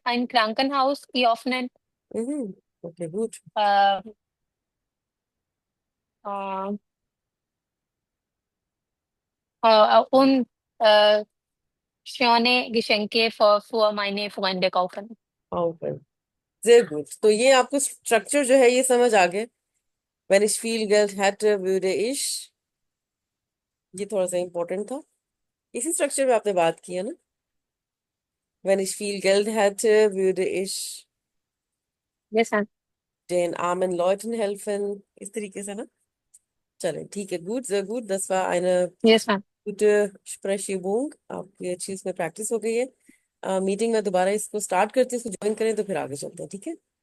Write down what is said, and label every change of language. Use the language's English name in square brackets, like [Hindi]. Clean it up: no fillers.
[German] ein Krankenhaus öffnen, Okay, gut. äh, äh, und schöne Geschenke für meine Freunde kaufen. Okay. Sehr gut. [Hindi] तो ये आपको structure जो है ये समझ आ गए. [German] Wenn ich viel Geld hätte, würde ich, [Hindi] ये थोड़ा सा इम्पोर्टेंट था. इसी स्ट्रक्चर में आपने बात की है ना? [German] Wenn ich viel Geld hätte, würde ich [English] Yes, ma'am. [German] den armen Leuten helfen. [Hindi] इस तरीके से ना? चले, ठीक है, [German] gut, sehr gut. Das war eine [English] Yes, ma'am. [German] gute Sprechübung. [Hindi] आपकी अच्छी इसमें प्रैक्टिस हो गई है. मीटिंग में दोबारा इसको स्टार्ट करते हैं, इसको ज्वाइन करें तो फिर आगे चलते हैं, ठीक है?